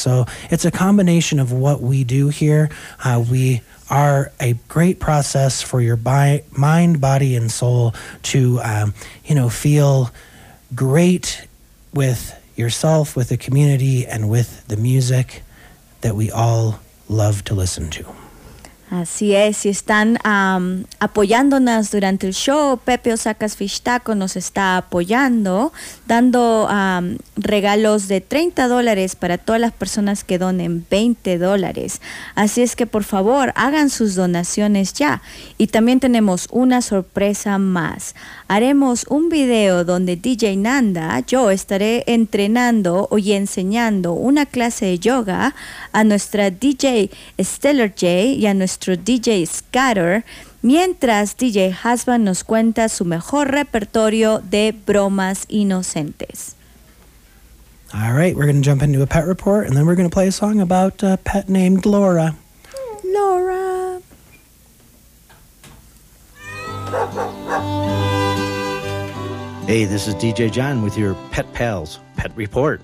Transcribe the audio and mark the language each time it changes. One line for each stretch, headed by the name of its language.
English: So it's a combination of what we do here. We are a great process for your mind, body, and soul to, you know, feel great with yourself, with the community, and with the music that we all love to listen to.
Spanish: Así es, si están apoyándonos durante el show, Pepe Osaka's Fish Taco nos está apoyando, dando regalos de $30 para todas las personas que donen $20. Así es que por favor, hagan sus donaciones ya. Y también tenemos una sorpresa más. Haremos un video donde DJ Nanda, yo estaré entrenando y enseñando una clase de yoga a nuestra DJ Stellar J y a nuestra DJ Scatter, mientras DJ Husband nos cuenta su mejor repertorio de bromas inocentes.
English: All right, we're going to jump into a pet report, and then we're going to play a song about a pet named Laura. Laura. Hey, this is DJ John with your pet pals, Pet Report.